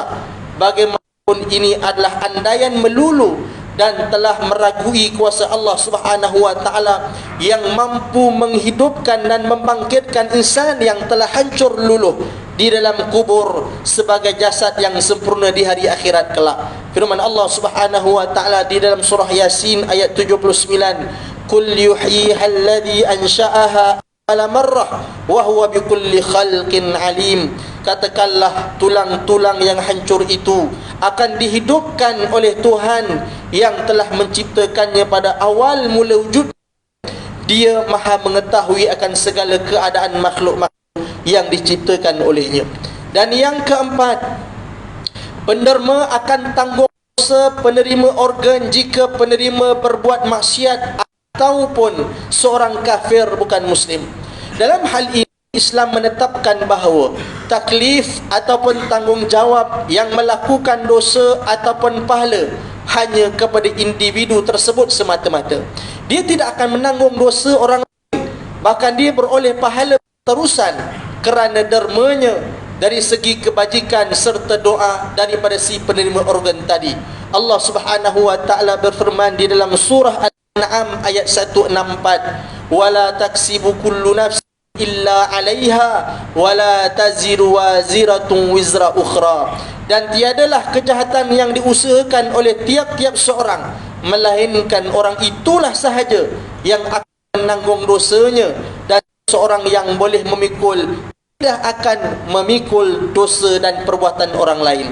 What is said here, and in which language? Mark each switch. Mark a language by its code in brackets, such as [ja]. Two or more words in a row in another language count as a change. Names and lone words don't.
[ms] Bagaimanapun ini adalah andaian melulu dan telah meragui kuasa [ar] الله سبحانه وتعالى [ms] yang mampu menghidupkan dan membangkitkan insan yang telah hancur luluh di dalam kubur sebagai jasad yang sempurna di hari akhirat kelak. Firman [ar] الله سبحانه وتعالى [ms] di dalam surah Yasin ayat 79, [ar] "قل يحييها الذي أنشأها على مرة وهو بكل خلق عليم." [ms] Katakanlah tulang-tulang yang hancur itu akan dihidupkan oleh Tuhan yang telah menciptakannya pada awal mula wujud. Dia maha mengetahui akan segala keadaan makhluk-makhluk yang diciptakan olehnya. Dan yang keempat, penderma akan tanggung dosa penerima organ jika penerima berbuat maksiat ataupun seorang kafir bukan muslim. Dalam hal ini Islam menetapkan bahawa taklif ataupun tanggungjawab yang melakukan dosa ataupun pahala hanya kepada individu tersebut semata-mata. Dia tidak akan menanggung dosa orang lain, bahkan dia beroleh pahala terusan kerana dermanya dari segi kebajikan serta doa daripada si penerima organ tadi. [ar] الله سبحانه وتعالى [ms] berfirman di dalam surah Al-An'am ayat 164, [ar] "ولا تكسب كل نفس إلا عليها ولا تزر وازرة وزر أخرى." [ms] Dan tiadalah kejahatan yang diusahakan oleh tiap-tiap seorang melainkan orang itulah sahaja yang akan menanggung dosanya, dan seorang yang boleh memikul tidak akan memikul dosa dan perbuatan orang lain.